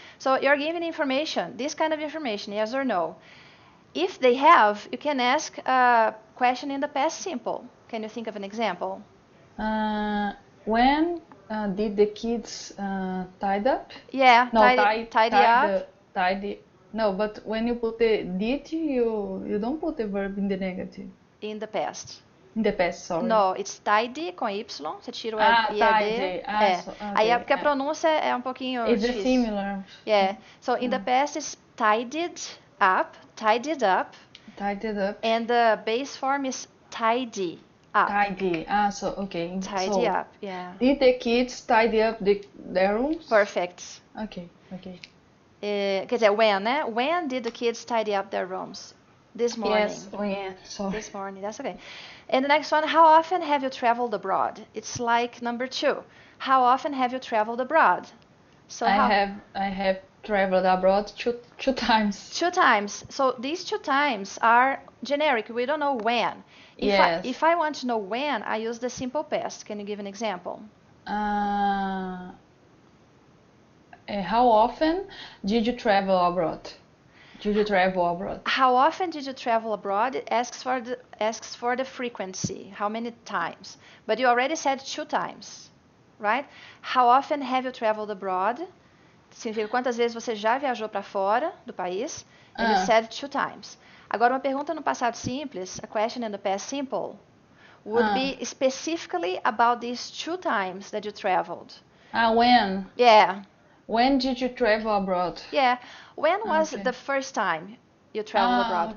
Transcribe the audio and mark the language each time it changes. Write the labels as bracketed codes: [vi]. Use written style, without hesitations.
[en] So you're giving information, this kind of information, yes or no. If they have, you can ask a question in the past simple. Can you think of an example? When did the kids tied up? Yeah, no, tidy up. No, but when you put the did, you don't put the verb in the negative. In the past. In the past, sorry. No, it's tidy [pt] com Y, você tira o IED. [en] Tidy. Okay. [pt] Aí é porque a pronúncia é um pouquinho [en] It's [pt] difícil. [en] Similar. Yeah. So in the past it's tidied up. Tidied up. And the base form is tidy up. Tidy. Okay. Tidy up, yeah. Did the kids tidy up their rooms? Perfect. Okay. [pt] Quer dizer, [en] when, [pt] né? [en] When did the kids tidy up their rooms? This morning. Yes, when. Sorry. This morning, that's okay. And the next one, how often have you traveled abroad? It's like number 2. How often have you traveled abroad? So I have traveled abroad two times. 2 times. So these 2 times are generic. We don't know when. Yes. If I want to know when, I use the simple past. Can you give an example? How often did you travel abroad? did you travel abroad? How often did you travel abroad? It asks for the frequency, how many times. But you already said 2 times, right? How often have you traveled abroad? [pt] Significa quantas vezes você já viajou para fora do país. [en] And you said 2 times. [pt] Agora, uma pergunta no passado simples, [en] a question in the past simple, would be specifically about these 2 times that you traveled. When? Yeah. When did you travel abroad? Yeah. When was the first time you traveled abroad?